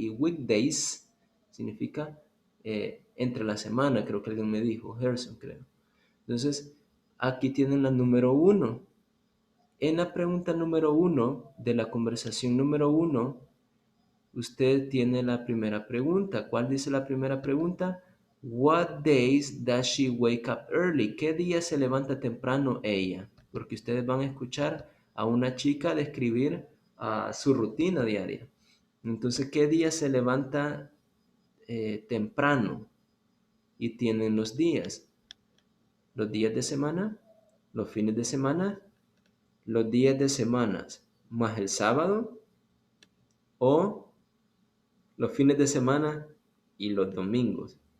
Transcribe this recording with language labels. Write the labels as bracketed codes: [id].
[es] Y weekdays significa entre la semana, creo que alguien me dijo, Gerson creo. Entonces, aquí tienen la número 1. En la pregunta número 1 de la conversación número 1, usted tiene la primera pregunta. ¿Cuál dice la primera pregunta? [en] What days does she wake up early? [es] ¿Qué día se levanta temprano ella? Porque ustedes van a escuchar a una chica describir su rutina diaria. Entonces, ¿qué día se levanta temprano? Y tienen los días de semana, los fines de semana, los días de semanas más el sábado, o los fines de semana y los domingos.